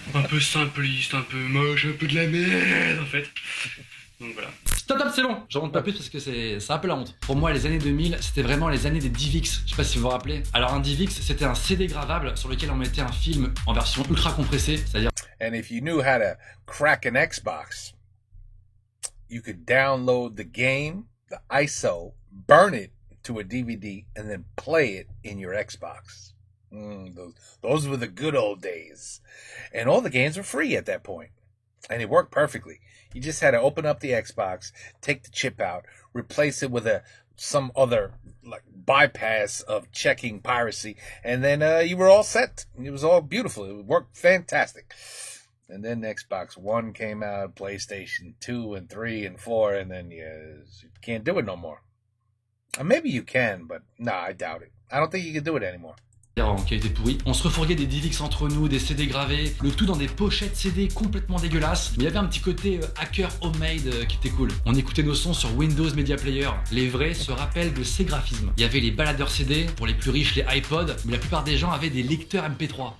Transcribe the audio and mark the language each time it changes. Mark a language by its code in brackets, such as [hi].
[fr] Un peu simpliste, un peu moche, un peu de la merde, en fait. Donc voilà. Stop, c'est bon. J'en monte pas plus parce que c'est un peu la honte. Pour moi, les années 2000, c'était vraiment les années des DivX. Je sais pas si vous vous rappelez. Alors un DivX, c'était un CD gravable sur lequel on mettait un film en version ultra compressée, c'est-à-dire. [en] And if you knew how to crack an Xbox, you could download the game, the ISO, burn it to a DVD, and then play it in your Xbox. Those were the good old days. And all the games were free at that point. And it worked perfectly. You just had to open up the Xbox, take the chip out, replace it with some other like bypass of checking piracy, and then you were all set. It was all beautiful. It worked fantastic. And then Xbox One came out, PlayStation 2 and 3 and 4, and then you can't do it no more. Maybe you can, but nah, I doubt it. I don't think you can do it anymore. [fr] En qualité pourrie. On se refourguait des DivX entre nous, des CD gravés, le tout dans des pochettes CD complètement dégueulasses. Mais il y avait un petit côté hacker homemade qui était cool. On écoutait nos sons sur Windows Media Player. Les vrais se rappellent de ces graphismes. Il y avait les baladeurs CD, pour les plus riches les iPods, mais la plupart des gens avaient des lecteurs MP3.